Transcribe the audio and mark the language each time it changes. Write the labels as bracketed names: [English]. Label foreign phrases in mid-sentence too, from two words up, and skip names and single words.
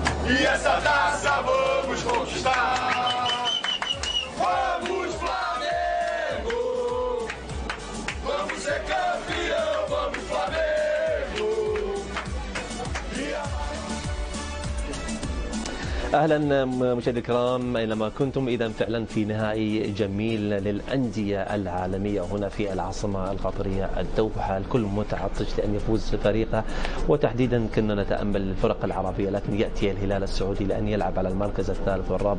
[Portuguese] E essa taça vamos conquistar. Vamos, Flamengo! Vamos ser campeão, vamos, Flamengo! [Arabic] اهلا مشاهدينا الكرام اينما كنتم. اذا فعلا في نهائي جميل للانديه العالميه هنا في العاصمه القطريه الدوحه، الكل متعطش لان يفوز فريقه، وتحديدا كنا نتامل الفرق العربيه، لكن ياتي الهلال السعودي لان يلعب على المركز الثالث والرابع.